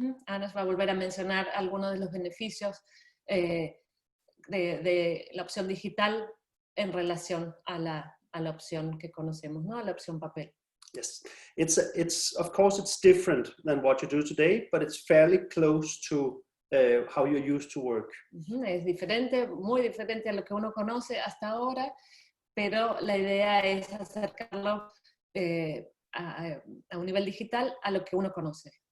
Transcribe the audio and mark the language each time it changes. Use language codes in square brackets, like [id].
[es] Ana nos va a volver a mencionar algunos de los beneficios de la opción digital en relación a la opción que conocemos, ¿no? A la opción papel. [en] Yes, it's of course it's different than what you do today, but it's fairly close to how you used to work. [es] Es diferente, muy diferente a lo que uno conoce hasta ahora, pero la idea es acercarlo a un nivel digital a lo que uno conoce.